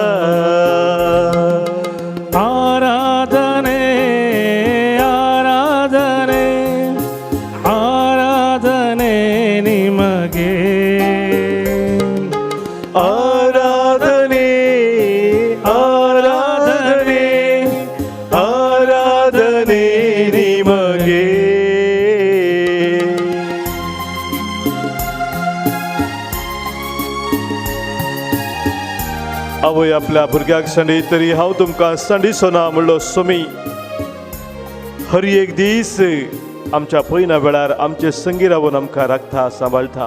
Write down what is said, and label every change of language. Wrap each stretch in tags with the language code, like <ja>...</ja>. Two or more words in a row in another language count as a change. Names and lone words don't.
<kn>ಆರಾಧನೆ ಆರಾಧನೆ ಆರಾಧನೆ ನಿಮಗೆ, ಆರಾಧನೆ ಆರಾಧನೆ ಆರಾಧನೆ ನಿಮಗೆ.</kn> <kok>आवय आपल्या भुरग्याक संडी तरी हांव तुमकां संडिसोना म्हणलो सोमी. हर एक दीस आमच्या पयना वेळार आमचे संगी रावन आमकां राखता, सांबाळटा.</kok>